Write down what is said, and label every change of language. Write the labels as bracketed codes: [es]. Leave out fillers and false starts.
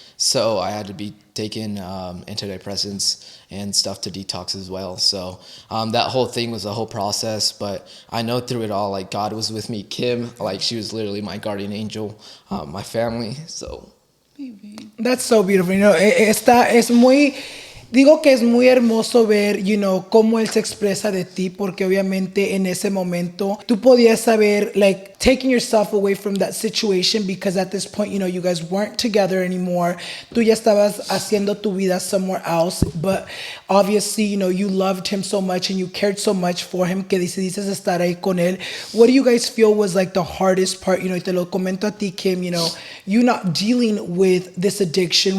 [en] So I had to be taking antidepressants and stuff to detox as well. So that whole thing was a whole process. But I know through it all, like, God was with me. Kim, like, she was literally my guardian angel, my family. So That's so beautiful. You know, [es] es muy... Digo que es muy hermoso ver, [en] you know, [es] cómo él se expresa de ti, porque obviamente en ese momento tú podías saber, like, [en] taking yourself away from that situation because at this point, you guys weren't together anymore. [es] Tú ya estabas haciendo tu vida [en] somewhere else, but obviously, you loved him so much and you cared so much for him [es] que decidiste estar ahí con él. [en] What do you guys feel was like the hardest part? [es] Y te lo comento a ti, [en] Kim, you not dealing with this addiction.